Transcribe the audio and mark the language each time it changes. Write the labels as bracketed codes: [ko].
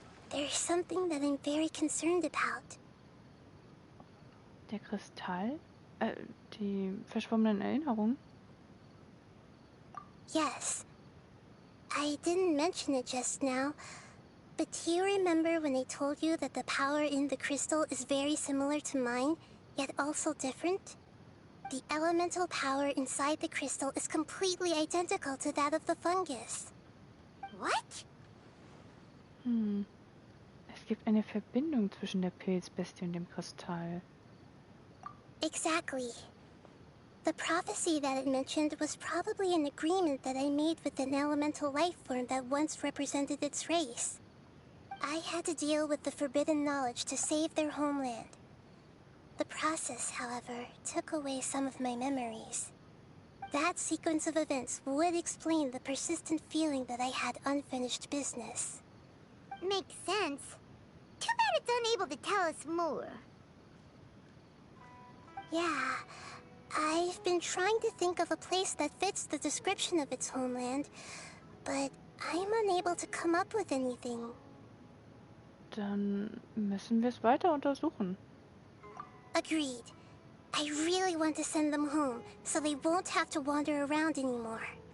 [en] there's something that I'm very concerned about. [de] Der Kristall? Die verschwommenen Erinnerungen? [en] Yes. I didn't mention it just now, but do you remember when I told you that the power in the crystal is very similar to mine, yet also different? The elemental power inside the crystal is completely identical to that of the fungus. What? [de] Es gibt eine Verbindung zwischen der Pilzbestie und dem Kristall. [en] Exactly. The prophecy that it mentioned was probably an agreement that I made with an elemental life form that once represented its race. I had to deal with the forbidden knowledge to save their homeland. The process, however, took away some of my memories. That sequence of events would explain the persistent feeling that I had unfinished business. Makes sense. Too bad it's unable to tell us more. Yeah, I've been trying to think of a place that fits the description of its homeland, but I'm unable to come up with anything. [de] Dann müssen wir es weiter untersuchen. [en] Agreed. I really want to send them home, so they won't have to wander around anymore.